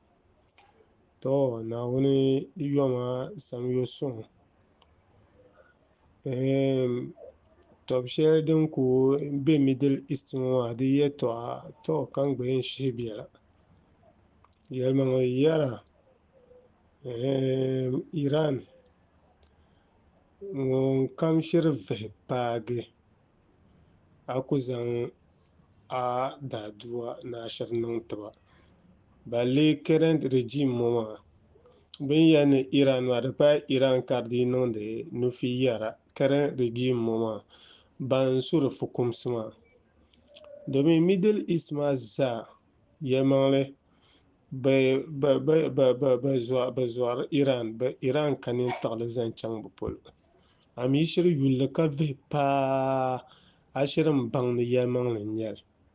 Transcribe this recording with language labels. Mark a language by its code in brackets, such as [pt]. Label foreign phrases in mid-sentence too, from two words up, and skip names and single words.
[dag] Naawuni yɔma Samyo Suŋ tɔbu shɛli din ku be Middle East ŋɔ maa di yɛltɔɣa kan gba yɛn shihi biɛla yɛlimaŋli yɛra Iran ŋun kam shiri vihi paagi a ku zaŋ a daadua ni a shiri niŋ tiba balle [en] current regime [dag] ŋɔ maa bin yɛli ni Iran maa di pala Iran ka di dii niŋdi nufi yɛra [en] current regime [dag] ŋɔ maa ban suri fukumsi maa domin Middle East maa zaa yɛlimaŋli bɛ zɔri Iran ka nintaɣili zaŋ chaŋ bɛ polo a mi shiri yulli ka vihi paa a shiri n-baŋ ni yɛlimaŋli n-nyɛli